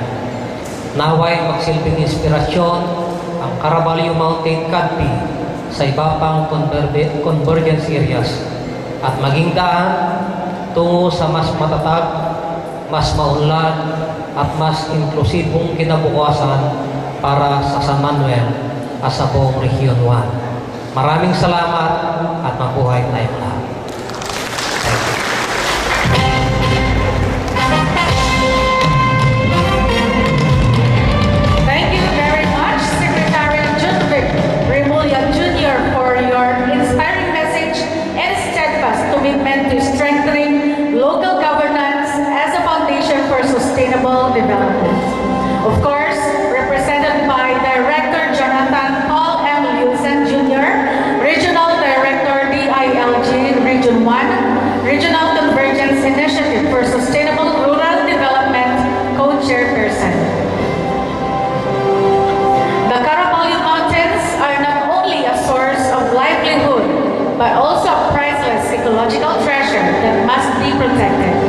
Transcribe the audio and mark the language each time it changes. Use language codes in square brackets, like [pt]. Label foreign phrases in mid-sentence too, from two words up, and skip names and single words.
[tl] Naway magsilbing inspirasyon ang Caraballo Mountain CADP sa iba pang [en] convergence areas [tl] at maging daan tungo sa mas matatag, mas maunlad at mas inklusibong kinabukasan para sa San Manuel at sa buong Region 1. Maraming salamat at mabuhay tayong lahat. [en] Thank you very much, Secretary Judvic Rimulya Jr. for your inspiring message and steadfast commitment to strengthening local governance as a foundation for sustainable development. Of course, represented by Director Jonathan Paul M. Lucen Jr., Regional Director DILG Region 1, Regional Convergence Initiative for Sustainable Rural Development Co-Chairperson. The Caraballo Mountains are not only a source of livelihood, but also a priceless ecological treasure that must be protected.